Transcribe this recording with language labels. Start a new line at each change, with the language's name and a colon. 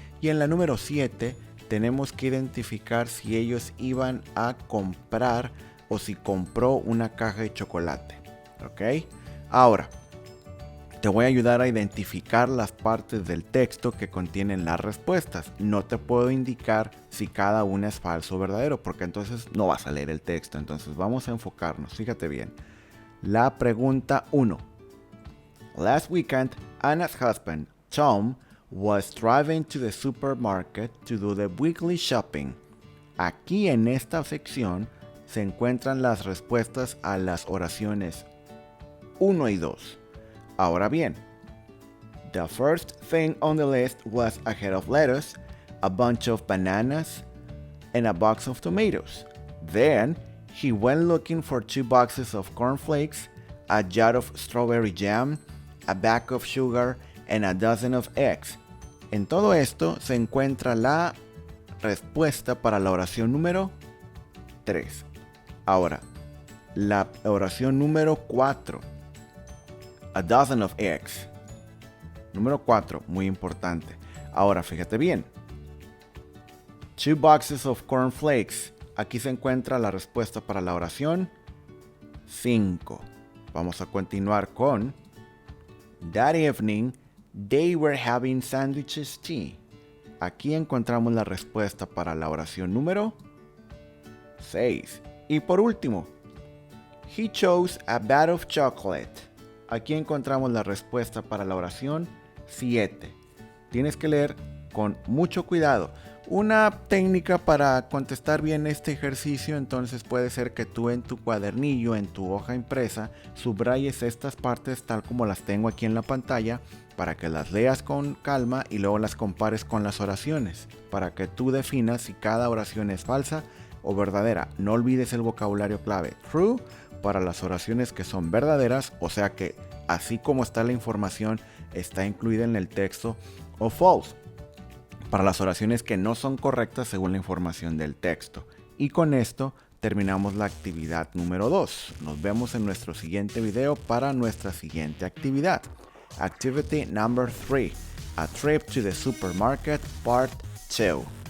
Spanish: Y en la número 7 tenemos que identificar si ellos iban a comprar o si compró una caja de chocolate. ¿Ok? Ahora, te voy a ayudar a identificar las partes del texto que contienen las respuestas. No te puedo indicar si cada una es falso o verdadero, porque entonces no vas a leer el texto. Entonces vamos a enfocarnos. Fíjate bien. La pregunta 1.
English: Last weekend, Anna's husband, Tom, was driving to the supermarket to do the weekly shopping.
Spanish: Aquí en esta sección se encuentran las respuestas a las oraciones 1 y 2. Ahora bien,
English: the first thing on the list was a head of lettuce, a bunch of bananas, and a box of tomatoes. Then, he went looking for 2 boxes of cornflakes, a jar of strawberry jam, a bag of sugar, and a dozen of eggs.
Spanish: En todo esto se encuentra la respuesta para la oración número 3. Ahora, la oración número 4.
English: A dozen of eggs.
Spanish: Número 4, muy importante. Ahora, fíjate bien.
English: 2 boxes of cornflakes.
Spanish: Aquí se encuentra la respuesta para la oración 5. Vamos a continuar con
English: That evening, they were having sandwiches tea.
Spanish: Aquí encontramos la respuesta para la oración número 6. Y por último,
English: He chose a vat of chocolate.
Spanish: Aquí encontramos la respuesta para la oración 7. Tienes que leer con mucho cuidado. Una técnica para contestar bien este ejercicio, entonces puede ser que tú en tu cuadernillo, en tu hoja impresa, subrayes estas partes tal como las tengo aquí en la pantalla, para que las leas con calma y luego las compares con las oraciones, para que tú definas si cada oración es falsa o verdadera. No olvides el vocabulario clave true para las oraciones que son verdaderas, o sea que así como está la información, está incluida en el texto, o false para las oraciones que no son correctas según la información del texto. Y con esto terminamos la actividad número 2. Nos vemos en nuestro siguiente video para nuestra siguiente actividad.
English: Activity number 3. A trip to the supermarket part 2.